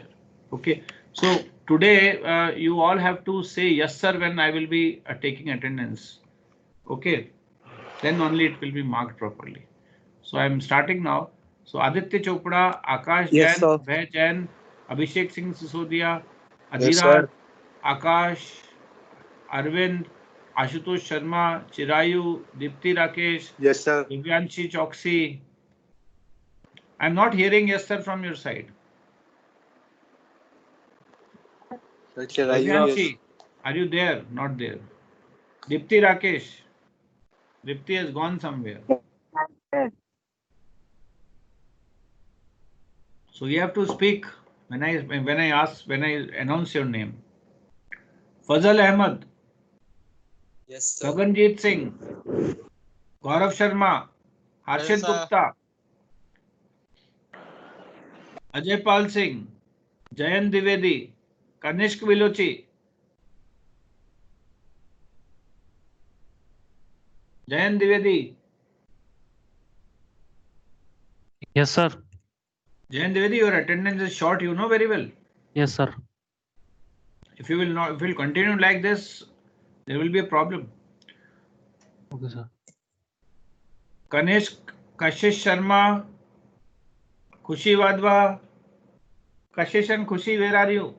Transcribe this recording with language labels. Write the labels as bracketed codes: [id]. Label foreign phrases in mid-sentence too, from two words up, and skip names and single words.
[en] Okay, so today you all have to say yes, sir, when I will be taking attendance. Okay, then only it will be marked properly. So I am starting now. So Aditya Chopra, Akash Yes, Jain, sir. Abhay Jain, Abhishek Singh Sisodia, Yes, Adhiraj, sir. Akash, Arvind, Ashutosh Sharma, Chirayu, Dipti Rakesh, Yes, sir. Divyanshi Choksi. I'm not hearing yes sir from your side. Divyanshi, are you there? Not there. Dipti Rakesh. Dipti has gone somewhere. So you have to speak when I announce your name. Fazal Ahmad, Yes, sir. Gaganjeet Singh, Gaurav Sharma, Harshit Gupta, Ajay Pal Singh, Jayant Dwivedi, Kanishk Vilochi, Jayant Dwivedi, Yes, sir. Jayant Dwivedi, your attendance is short, you know very well. Yes, sir. If you will continue like this, there will be a problem. Okay, sir. Kanishk, Kashish Sharma, Khushi Wadhwa, Kashish and Khushi, where are you?